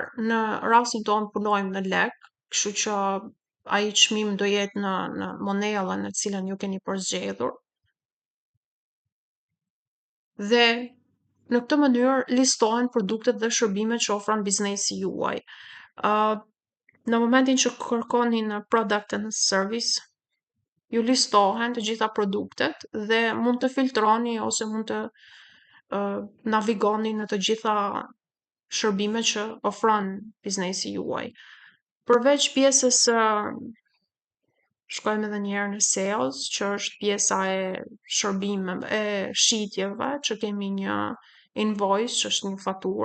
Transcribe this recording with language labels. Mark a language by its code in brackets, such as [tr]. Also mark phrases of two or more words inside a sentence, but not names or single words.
[sq] Në rastin tonë punojmë në lek, kështu që ai çmim do jetë në monedhën në cilën ju keni përzgjedhur. Dhe në këtë mënyrë listohen produktet dhe shërbimet që ofron biznesi juaj. Në momentin që kërkoni në [en] product and service, [sq] ju listohen të gjitha produktet dhe mund të filtroni ose mund të navigoni në të gjitha shërbimet që ofron biznesi juaj. Përveç pjesës shkojmë edhe një herë në sales, që është pjesa e shërbimeve, e shitjeve, që kemi një invoice, që është një faturë.